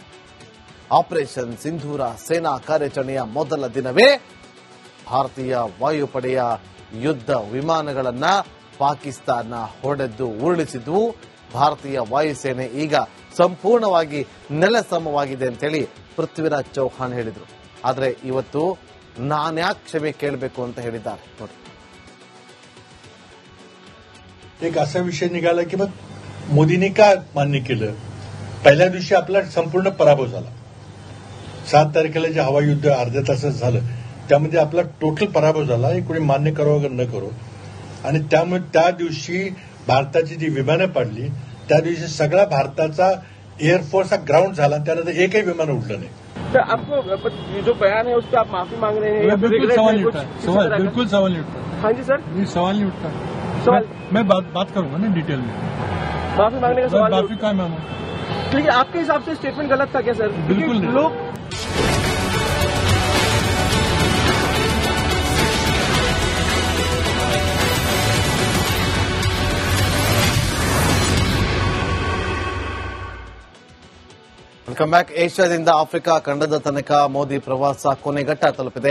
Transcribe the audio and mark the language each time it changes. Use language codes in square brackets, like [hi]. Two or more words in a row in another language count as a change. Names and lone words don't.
[kn] ಆಪರೇಷನ್ ಸಿಂಧೂರ ಸೇನಾ ಕಾರ್ಯಾಚರಣೆಯ ಮೊದಲ ದಿನವೇ ಭಾರತೀಯ ವಾಯುಪಡೆಯ ಯುದ್ಧ ವಿಮಾನಗಳನ್ನ ಪಾಕಿಸ್ತಾನ ಹೊಡೆದು ಉರುಳಿಸಿದ್ವು. ಭಾರತೀಯ ವಾಯುಸೇನೆ ಈಗ ಸಂಪೂರ್ಣವಾಗಿ ನೆಲಸಮವಾಗಿದೆ ಅಂತೇಳಿ ಪೃಥ್ವಿರಾಜ್ ಚೌಹಾಣ್ ಹೇಳಿದ್ರು. ಆದ್ರೆ ಇವತ್ತು ನಾನ್ಯಾಕೆ ಕ್ಷಮೆ ಕೇಳಬೇಕು ಅಂತ ಹೇಳಿದ್ದಾರೆ ನೋಡಿ. [mr] एक असा विषय निघाला की मग मोदींनी का मान्य केलं. पहिल्या दिवशी आपला संपूर्ण पराभव झाला. 7 तारखेला जे हवाई युद्ध अर्ध्या तासात झालं त्यामध्ये आपला टोटल पराभव झाला. हे कोणी मान्य करो वगैरे न करो. आणि त्यामुळे त्या दिवशी भारताची जी विमानं पाडली त्या दिवशी सगळा भारताचा एअरफोर्स हा ग्राउंड झाला. त्यानंतर एकही विमान उडलं नाही. [hi] सर, आपको ये जो बयान है उससे आप माफी मांग रहे हैं? बिल्कुल सवाल नहीं उठता. बिल्कुल सवाल नहीं उठता. हाँ जी सर, ये सवाल नहीं उठता. मैं बात करूंगा ना डिटेल में. माफी मांगने का सवाल माफी का मांगू. लेकिन आपके हिसाब से स्टेटमेंट गलत था क्या सर? बिल्कुल नहीं. लोग [en] welcome back. [kn] ಏಷ್ಯಾದಿಂದ ಆಫ್ರಿಕಾ ಖಂಡದ ತನಕ ಮೋದಿ ಪ್ರವಾಸ ಕೊನೆಘಟ್ಟ ತಲುಪಿದೆ.